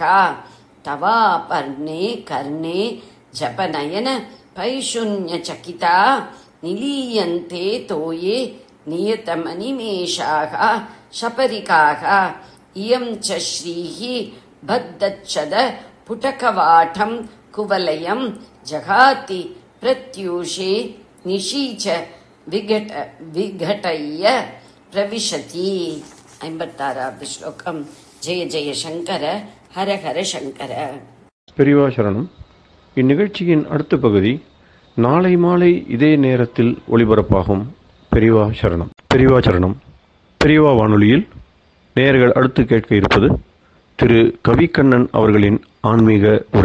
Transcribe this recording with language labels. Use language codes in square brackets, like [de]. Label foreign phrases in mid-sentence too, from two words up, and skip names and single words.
[sa] तवापर्णे कर्णे जपनयन पैशून्यचकिता निलीयन्ते तोये नियतमनिमेषाः शपरिकाः इयम् च श्रीः बद्धच्छद पुटकवाटम् कुवलयम् जगाति प्रत्यूषे निशीच विघटय्य प्रविशति [ta] 56வது ஸ்லோகம். [sa] जय जय शङ्कर हर हर शङ्कर. [ta] பெரியவா சரணம். இந்நிகழ்ச்சியின் அடுத்த பகுதி நாளை மாலை இதே நேரத்தில் ஒளிபரப்பாகும். பெரியவா சரணம். பெரியவா சரணம். பெரியவா வானொலியில் நேயர்கள் அடுத்து கேட்க இருப்பது திரு கவிக்கண்ணன் அவர்களின் ஆன்மீக உரை.